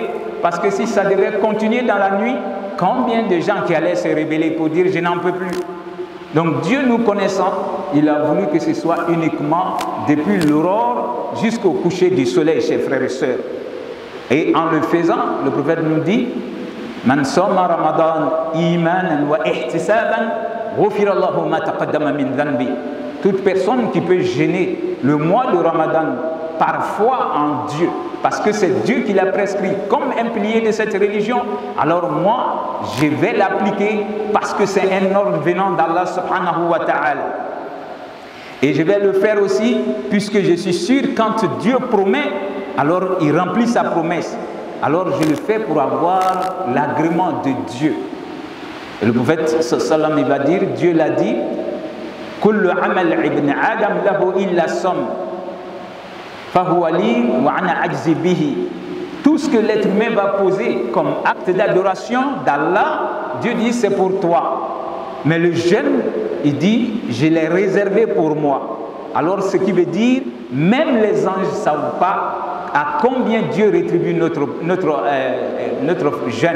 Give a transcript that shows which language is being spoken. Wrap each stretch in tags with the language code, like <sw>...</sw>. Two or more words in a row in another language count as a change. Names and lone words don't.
<fr>Parce que si ça devait continuer dans la nuit, combien de gens qui allaient se rébeller pour dire je n'en peux plus. Donc Dieu nous connaissant, il a voulu que ce soit uniquement depuis l'aurore jusqu'au coucher du soleil, chers frères et sœurs. Et en le faisant, le prophète nous dit</fr> <ar>من صام رمضان إيمانا واحتسابا غفر الله ما تقدم من ذنبه.</ar> <fr>Toute personne qui peut jeûner le mois de Ramadan par foi en Dieu, parce que c'est Dieu qui l'a prescrit comme un pilier de cette religion, alors moi, je vais l'appliquer parce que c'est un ordre venant d'Allah</fr> <ar>سبحانه وتعالى.</ar> <fr>Et je vais le faire aussi puisque je suis sûr quand Dieu promet, alors il remplit sa promesse. Alors je le fais pour avoir l'agrément de Dieu. Et le prophète sallam il va dire, Dieu l'a dit,</fr> <ar>كل عمل ابن آدم له إلا الصوم. فهو لي وأنا أجزي به.</ar> <fr>Tout ce que l'être humain va poser comme acte d'adoration d'Allah, Dieu dit c'est pour toi. Mais le jeûne, il dit, je l'ai réservé pour moi. Alors ce qui veut dire, même les anges ne savent pas à combien Dieu rétribue notre jeûne.</fr>